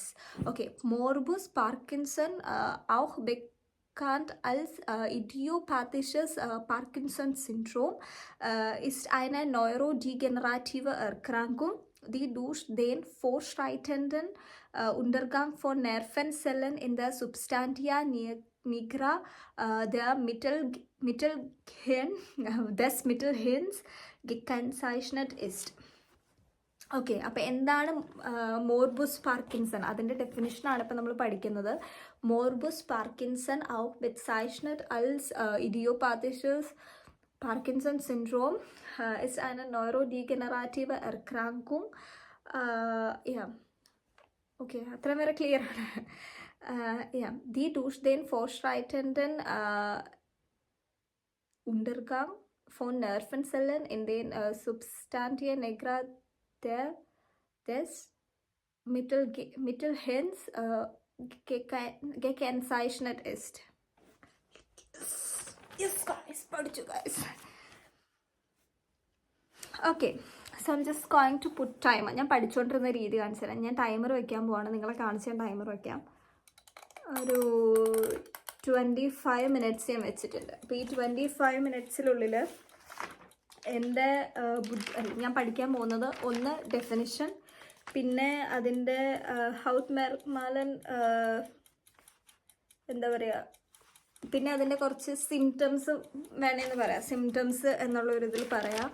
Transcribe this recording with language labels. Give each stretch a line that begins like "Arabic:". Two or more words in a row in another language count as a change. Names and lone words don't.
German: Okay, Morbus Parkinson auch bekannt als Idiopathisches Parkinson-Syndrom ist eine neurodegenerative Erkrankung, die durch den fortschreitenden Untergang von Nervenzellen in der Substantia nigra des Mittelhirns gekennzeichnet ist.
Malayalam: ഓക്കെ, അപ്പോൾ എന്താണ് മോർബസ് പാർക്കിൻസൺ? അതിൻ്റെ ഡെഫിനിഷനാണ് ഇപ്പോൾ നമ്മൾ പഠിക്കുന്നത്.
German: മോർബസ് പാർക്കിൻസൺ auch bezeichnet als Idiopathisches Parkinson-Syndrom ist eine neurodegenerative Erkrankung. Ja,
Malayalam: okay, അത്രയും വരെ ക്ലിയർ ആണ്.
German: Ja, die durch den fortschreitenden Untergang von Nervenzellen in den Substantia nigra des Mittelhirns gekennzeichnet ist.
English: Yes guys, പഠിച്ചു guys. Okay, so I'm just going to put timer.
Malayalam: ഞാൻ പഠിച്ചുകൊണ്ടിരുന്ന രീതി കാണിച്ചു തരാം. ഞാൻ ടൈമർ വയ്ക്കാൻ പോവാണ്, നിങ്ങളെ കാണിച്ച് ഞാൻ ടൈമർ വയ്ക്കാം. ഒരു 25 മിനിറ്റ്സ് ഞാൻ വെച്ചിട്ടുണ്ട്. അപ്പോൾ ഈ 25 മിനിറ്റ്സിനുള്ളിൽ എൻ്റെ ഞാൻ പഠിക്കാൻ പോകുന്നത് ഒന്ന് ഡെഫിനിഷൻ, പിന്നെ അതിൻ്റെ ഹൗട്ട് മാലൻ എന്താ പറയുക, പിന്നെ അതിൻ്റെ കുറച്ച് സിംറ്റംസ് വേണമെന്ന് പറയാം, സിംറ്റംസ് എന്നുള്ളൊരിതിൽ പറയാം.